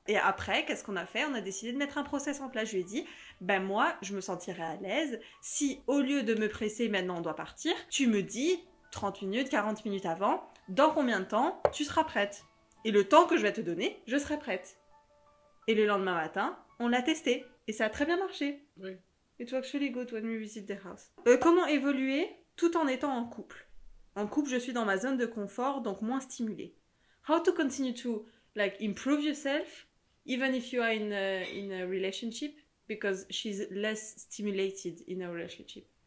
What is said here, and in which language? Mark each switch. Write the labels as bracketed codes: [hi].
[fr] Et après, qu'est-ce qu'on a fait? On a décidé de mettre un process en place. Je lui ai dit, moi, je me sentirais à l'aise si au lieu de me presser, maintenant on doit partir, tu me dis 30 minutes, 40 minutes avant, dans combien de temps tu seras prête? Et le temps que je vais te donner, je serai prête. Et le lendemain matin, on l'a testé. Et ça a très bien marché. Oui. [en] It was actually good when we visit the house. [fr] Comment évoluer tout en étant en couple? En couple, je suis dans ma zone de confort, donc moins stimulée. [en] How to continue to improve yourself, even if you are in a relationship, because she's less stimulated in a relationship.